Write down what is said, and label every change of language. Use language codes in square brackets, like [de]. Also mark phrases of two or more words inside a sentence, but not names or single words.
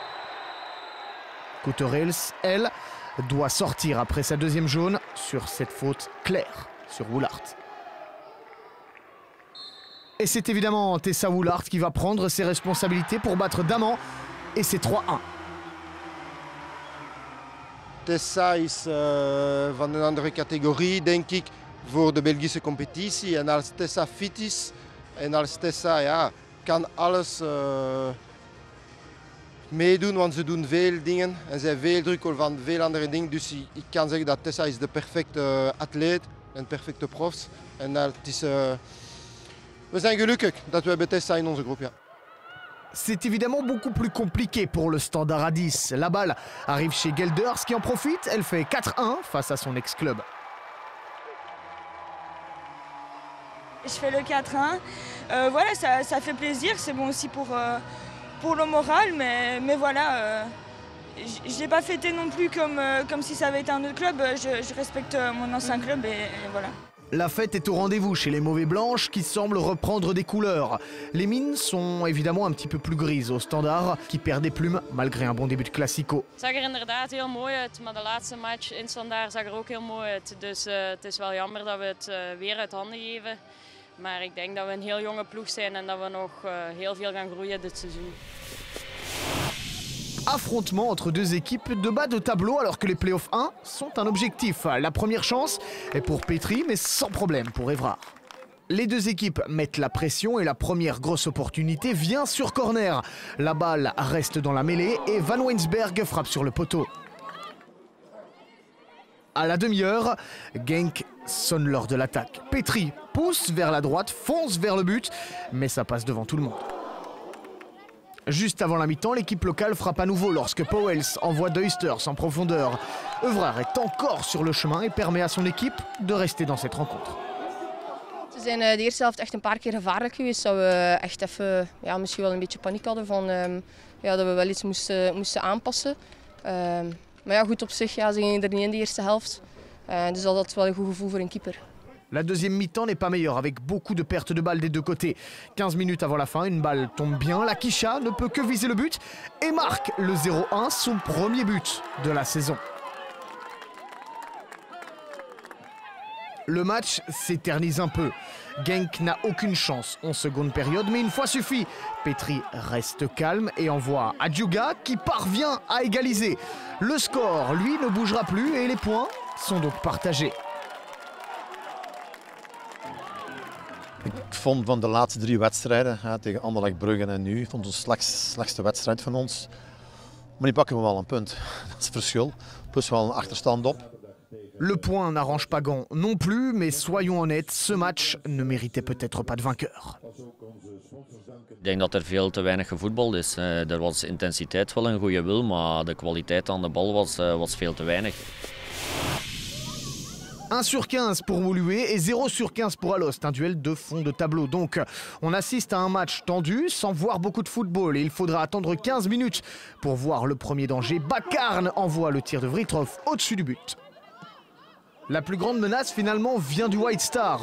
[fr] Couterels, elle, doit sortir après sa deuxième jaune sur cette faute claire sur Oulaert. Et c'est évidemment Tessa Oulaert qui va prendre ses responsabilités pour battre Daman. Et c'est 3-1. [nl] Tessa is van een andere categorie, denk ik, voor de Belgische competitie. En als Tessa fit is en als Tessa kan alles meedoen, want ze doen veel dingen en zij veel druk van veel andere dingen. Dus ik kan zeggen dat Tessa is de perfecte atleet en perfecte profs. En dat is, we zijn gelukkig dat we hebben Tessa in onze groep. Ja. [fr] C'est évidemment beaucoup plus compliqué pour le Standard à 10. La balle arrive chez Gelders qui en profite. Elle fait 4-1 face à son ex-club. Je fais le 4-1. Voilà, ça fait plaisir. C'est bon aussi pour le moral. Mais voilà, je ne l'ai pas fêté non plus comme si ça avait été un autre club. Je respecte mon ancien club et voilà. La fête est au rendez-vous chez les Mauvais Blanches qui semblent reprendre des couleurs. Les mines sont évidemment un petit peu plus grises au Standard qui perd des plumes malgré un bon début de Classico. [nl] Het zag er inderdaad heel mooi uit, maar de laatste match in Standard zag er ook heel mooi uit. Dus het is wel jammer dat we het weer uit handen geven. Maar ik denk dat we een heel jonge ploeg zijn en dat we nog heel veel gaan groeien dit seizoen. [fr] Affrontement entre deux équipes de bas de tableau alors que les playoffs 1 sont un objectif. La première chance est pour Petry mais sans problème pour Évrard. Les deux équipes mettent la pression et la première grosse opportunité vient sur corner. La balle reste dans la mêlée et Van Weinsberg frappe sur le poteau. À la demi-heure, Genk sonne l'heure de l'attaque. Petry pousse vers la droite, fonce vers le but, mais ça passe devant tout le monde. Juste avant la mi-temps, l'équipe locale frappe à nouveau lorsque Pauwels envoie De Huysters en profondeur. Évrard est encore sur le chemin et permet à son équipe de rester dans cette rencontre. [nl] Ze zijn de eerste helft echt een paar keer gevaarlijk geweest. Dat we echt even misschien wel een beetje paniek hadden van dat we wel iets moesten aanpassen. Maar ja, goed op zich, ze gingen er niet in de eerste helft. Dus dat is wel een goed gevoel voor een keeper. [fr] La deuxième mi-temps n'est pas meilleure avec beaucoup de pertes de balles des deux côtés. 15 minutes avant la fin, une balle tombe bien. La Quicha ne peut que viser le but et marque le 0-1, son premier but de la saison. Le match s'éternise un peu. Genk n'a aucune chance en seconde période, mais une fois suffit. Petry reste calme et envoie Adjuga qui parvient à égaliser. Le score, lui, ne bougera plus et les points sont donc partagés. [nl] Ik vond van de laatste 3 wedstrijden, tegen Anderlecht, Brugge en nu, vond het de slechtste wedstrijd van ons. Maar die pakken we wel een punt. Dat is het verschil. Plus wel een achterstand op. [fr] Le point n'arrange pas Gand non plus, mais soyons honnêtes, ce match ne méritait peut-être pas de vainqueur. [nl] Ik denk dat er veel te weinig gevoetbald is. Er was intensiteit wel een goede wil, maar de kwaliteit aan de bal was veel te weinig. [fr] 1 sur 15 pour Woluwe et 0 sur 15 pour Alost, un duel de fond de tableau. Donc on assiste à un match tendu sans voir beaucoup de football et il faudra attendre 15 minutes pour voir le premier danger. Bakarn envoie le tir de Vritrov au-dessus du but. La plus grande menace finalement vient du White Star.